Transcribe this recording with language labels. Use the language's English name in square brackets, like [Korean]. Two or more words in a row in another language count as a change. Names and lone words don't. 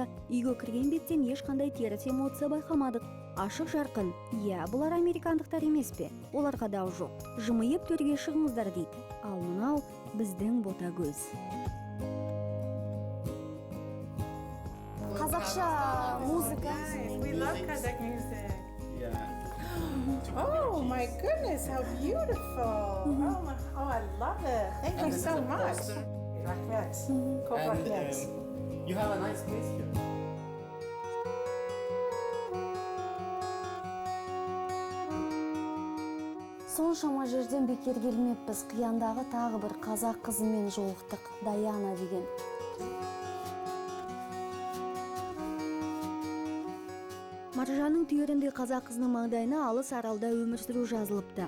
[Kazakh] Үйге кірген беттен ешқандай теріс эмоция байқамадық. Ашық жарқын. Иә, бұлар американдықтар емес пе? Оларға дау жоқ. Жымиып төрге шығыңыздар дейді. Ал мынау біздің ботагөз. Қазақша музыка. [English] We love Kazakh music. Yeah. Oh my goodness, how beautiful. Oh, I love it. Thank you so much. Rahmet. Çok And rahmet. you have a nice place here. [Kazakh] Соншама жерден бекер келмеппіз. Қияндағы тағы бір қазақ қызымен жолықтық, Даяна деген. Маржанның түйерінде қазақ қызының маңдайына алыс аралда өмір сүру жазылыпты.